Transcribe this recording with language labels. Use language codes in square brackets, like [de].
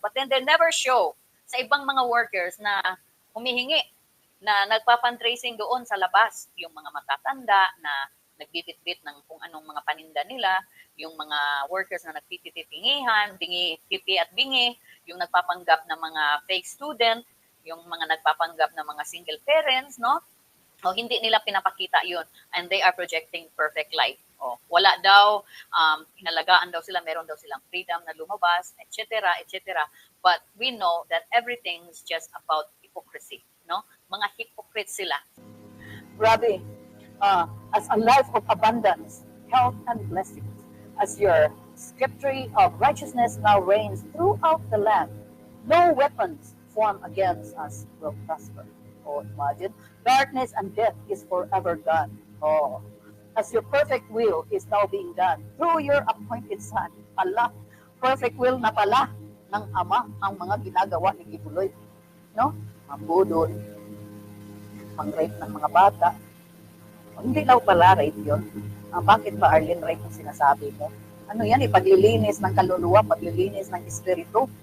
[en] But then they never show [tl] sa ibang mga workers na humihingi, na nagpa-fundraising doon sa labas, yung mga matatanda na nagbibitbit ng kung anong mga paninda nila, yung mga workers na nagtitititingihan, bingi, pipi at bingi, yung nagpapanggap ng mga fake student, yung mga nagpapanggap ng mga single parents, no? O hindi nila pinapakita yun, [en] and they are projecting perfect life. [tl] O, wala daw, inalagaan daw sila, meron daw silang freedom na lumabas, etc., etc. [en] But we know that everything is just about hypocrisy, no? [tl] Mga hypocrite sila. [en] Grabe, as a life of abundance, health, and blessings, as your sceptre of righteousness now reigns throughout the land, no weapons formed against us will prosper. Oh, imagine, darkness and death is forever gone. Oh, as your perfect will is now being done through your appointed Son. [tl] Allah, perfect will na pala ng Ama ang mga ginagawa ni Kibuloy. No? Mambudol, pang-rape ng mga bata. Hindi daw pala rape yun. Bakit ba, Arlene, rape yung sinasabi mo? Ano yan, paglilinis ng kaluluwa, paglilinis ng espiritu.